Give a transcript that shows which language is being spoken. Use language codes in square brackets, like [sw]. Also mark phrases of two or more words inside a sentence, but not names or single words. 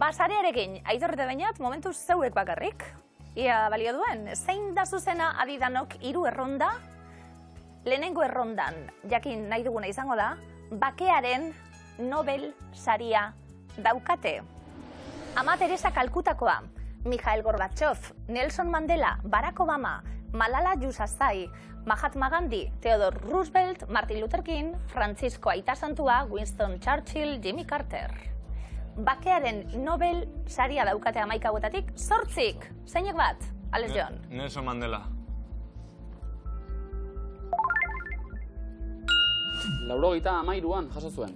[eu] Basarearekin, Aitor eta Beñat, momentuz zeuek bakarrik. Ia balio duen, zein da zuzena Adidanok 3 erronda? Lehenengo errondan, jakin nahi duguna izango da, bakearen Nobel saria daukate. Ama Teresa Kalkutakoa, Mikhail Gorbachev, Nelson Mandela, Barack Obama, Malala Yousafzai, Mahatma Gandhi, Theodore Roosevelt, Martin Luther King, Francisco Aita Santua, Winston Churchill, Jimmy Carter. Bakearen Nobel saria daukate 11 hauetatik 8. Zeinek bat? Alex Jon. Nelson Mandela. Laurogeita 13an jaso zuen.